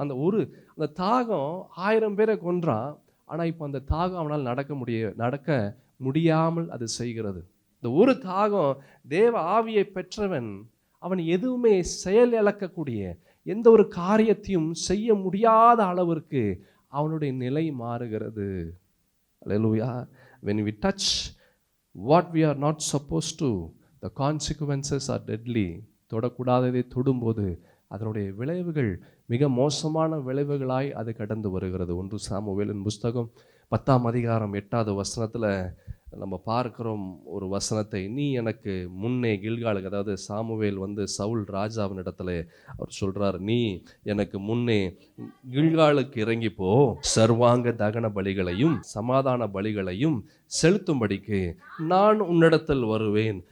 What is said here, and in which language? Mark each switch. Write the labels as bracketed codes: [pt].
[ta] அந்த தாகம் 1000 பேரை கொன்றான். ஆனால் இப்போ அந்த தாகம் அவனால் நடக்க முடியாமல் அது செய்கிறது. இந்த ஒரு தாகம், தேவ ஆவியை பெற்றவன் அவன் எதுவுமே செயல் இழக்கக்கூடிய எந்த ஒரு காரியத்தையும் செய்ய முடியாத அளவிற்கு அவனுடைய நிலை மாறுகிறது. அல்லேலூயா. [en] when we touch what we are not supposed to, the consequences are deadly. [ta] தொடக்கூடாததை தொடும்போது அதனுடைய விளைவுகள் மிக மோசமான விளைவுகளாய் அது கடந்து வருகிறது. 1 சாமுவேலின் புஸ்தகம் 10ஆம் அதிகாரம் 8வது வசனத்தில் நம்ம பார்க்கிறோம் ஒரு வசனத்தை. நீ எனக்கு முன்னே கில்காலுக்கு, அதாவது சாமுவேல் சவுல் ராஜாவின் இடத்துல அவர் சொல்றார், நீ எனக்கு முன்னே கில்காலுக்கு இறங்கி போ, சர்வாங்க தகன பலிகளையும் சமாதான பலிகளையும் செலுத்தும்படிக்கு நான் உன்னிடத்தில் வருவேன்.